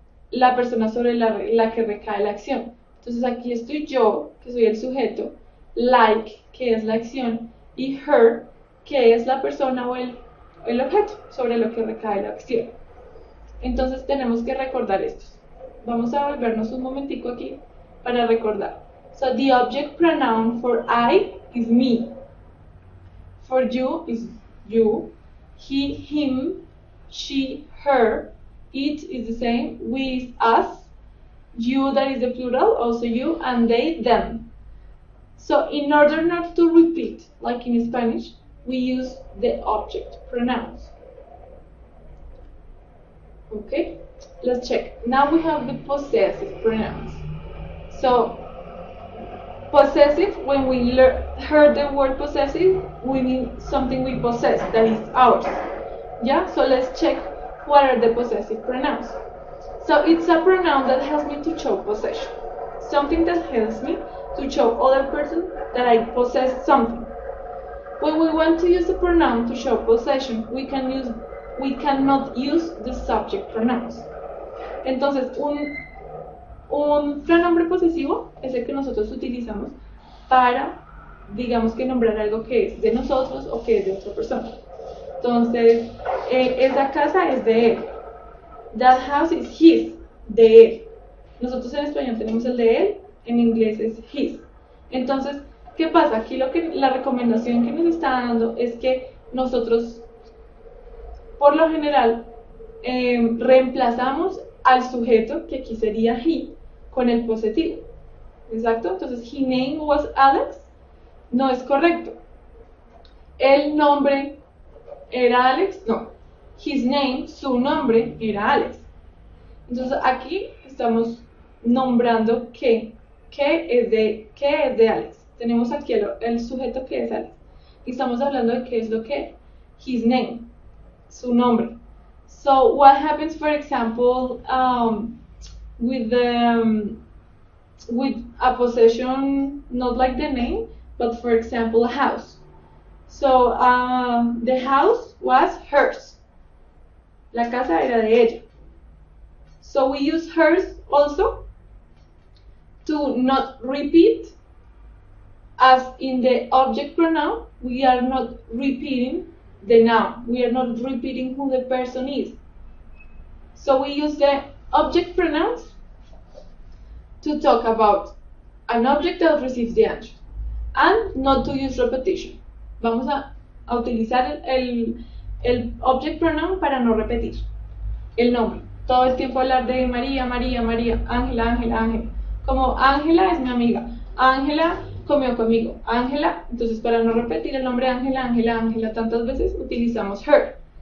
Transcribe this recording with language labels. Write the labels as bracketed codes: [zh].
[es] La persona sobre la que recae la acción. Entonces aquí estoy yo, que soy el sujeto, like, que es la acción, y her, que es la persona o el objeto sobre lo que recae la acción. Entonces tenemos que recordar estos. Vamos a volvernos un momentico aquí para recordar. [en] So the object pronoun for I is me. For you is you. He, him, she, her. It is the same, we is us, you, that is the plural, also you, and they, them. So in order not to repeat, like in Spanish, we use the object pronouns. Okay, let's check. Now we have the possessive pronouns. So, possessive, when we heard the word possessive, we mean something we possess, that is ours. Yeah, so let's check. What are the possessive pronouns? So it's a pronoun that helps me to show possession. Something that helps me to show other person that I possess something. When we want to use the pronoun to show possession, we cannot use the subject pronouns. [es] Entonces, un pronombre posesivo es el que nosotros utilizamos para, digamos que nombrar algo que es de nosotros o que es de otra persona. Entonces, esa casa es de él. [en] That house is his, [es] de él. Nosotros en español tenemos el de él, en inglés es his. Entonces, ¿qué pasa? Aquí la recomendación que nos está dando es que nosotros, por lo general, reemplazamos al sujeto, que aquí sería he, con el posesivo. ¿Exacto? Entonces, [en] his name was Alex, [es] no es correcto. El nombre era Alex, no. [en] His name, [es] su nombre, era Alex. Entonces, aquí estamos nombrando que es de Alex. Tenemos aquí el sujeto que es Alex. Y estamos hablando de qué es lo que, [en] his name, [es] su nombre. [en] So, what happens, for example, with a possession, not like the name, but for example, a house. So, the house was hers. [es] La casa era de ella. [en] So, we use hers also to not repeat, as in the object pronoun, we are not repeating the noun. We are not repeating who the person is. So we use the object pronouns to talk about an object that receives the answer, and not to use repetition. [es] Vamos a utilizar el object pronoun para no repetir el nombre. Todo el tiempo hablar de María, María, María, Ángela, Ángela, Ángela. Como Ángela es mi amiga, Ángela comió conmigo, Ángela. Entonces, para no repetir el nombre Ángela, Ángela, Ángela tantas veces, utilizamos her.